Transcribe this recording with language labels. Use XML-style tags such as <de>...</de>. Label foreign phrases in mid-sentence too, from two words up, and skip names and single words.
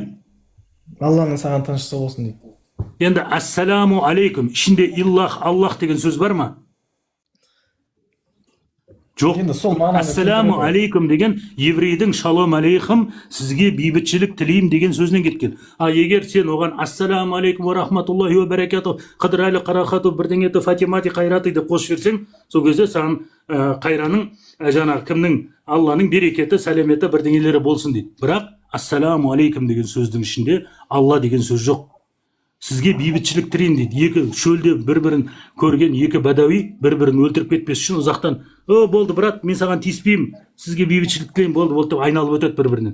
<kk>Алланың саған тыныштығы болсын дейді. Енді</kk> <ar>السلام عليكم</ar> <kk>ішінде Иллах, Аллах деген сөз бар ма? Жоқ.</kk> <ar>السلام عليكم</ar> <kk>деген еврейдің</kk> <he>שלום עליכם,</he> <kk>сізге бейбітшілік тілеймін деген сөзінен кеткен. А егер сен оған</kk> <ar>السلام عليكم و رحمة الله و بركاته</ar> <kk>қыдырәлі қарақату бірдеңеті фатимати қайраты деп қосып жіберсең, сол кезде саған қайраның жаңағы кімнің Алланың берекеті, сәлеметі бірдеңелері болсын дейді. Бірақ</kk> <ar>السلام عليكم</ar> <kk>деген сөздің ішінде Алла деген сөз жоқ. Сізге бейбітшілік тілеймін дейді. Екі шөлде бір-бірін көрген екі бәдәуи бір-бірін өлтіріп кетпес үшін ұзақтан, болды брат, мен саған тиіспеймін, сізге бейбітшілік тілеймін, болды деп айналып өтеді бір-бірінен.</kk>